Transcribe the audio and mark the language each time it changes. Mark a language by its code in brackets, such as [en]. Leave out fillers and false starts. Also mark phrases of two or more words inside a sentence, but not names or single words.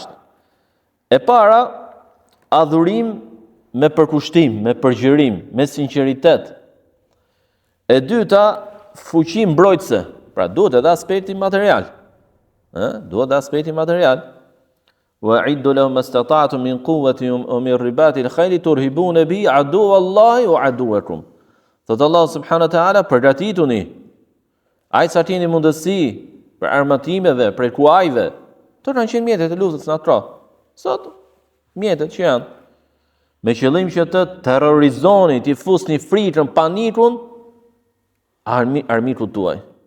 [sq] E para, adhurim me përkushtim, me përgjërim, me sinqeritet. E dyta, fuqi mbrojtëse. Pra duhet edhe aspekti material. Duhet edhe aspekti material. [ar] وأعدوا لهم ما استطعتم من قوة ومن رباط الخيل ترهبون به عدو الله وعدوكم. [sq] Thot Allah [ar] سبحانه وتعالى, [sq] përgatituni. Ai sa keni mundësi për armatimeve, për kuajve. Këto kanë qenë mjetet e luftës natyrore. Sot mjetet që janë me qëllim që të terrorizoni, të fusni frikën, panikun armikut tuaj.